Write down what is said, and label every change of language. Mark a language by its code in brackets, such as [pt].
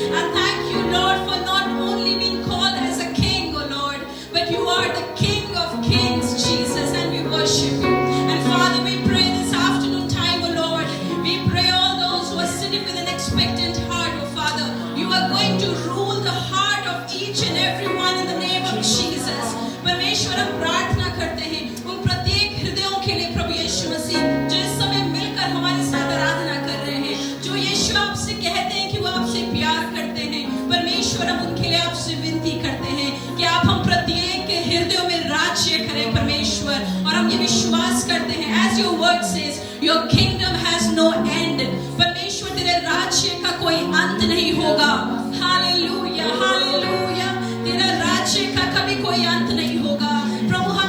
[en] And thank you, Lord, for not only being called as a king, oh Lord, but you are the King of kings, Jesus, and we worship you. And Father, we pray this afternoon time, oh Lord. We pray all those who are sitting with an expectant heart, oh Father. You are going to rule the heart of each and every one in the name of Jesus. [hi] परमेश्वर हम प्रार्थना करते हैं उन प्रत्येक हृदयों के लिए प्रभु यीशु मसीह जो इस समय मिलकर हमारे साथ आराधना कर रहे हैं, जो यीशु आपसे कहते हैं कि वो आपसे प्यार करते हैं। परमेश्वर हम उनके लिए आपसे विनती करते हैं कि आप हम प्रत्येक के हृदयों में राज्य करें परमेश्वर। और हम ये विश्वास करते हैं, [en] as your word says, your kingdom has no end. [hi] परमेश्वर तेरे राज्य का कोई अंत नहीं होगा। Hallelujah, hallelujah. तेरा राज्य का कभी कोई अंत नहीं होगा। प्रभु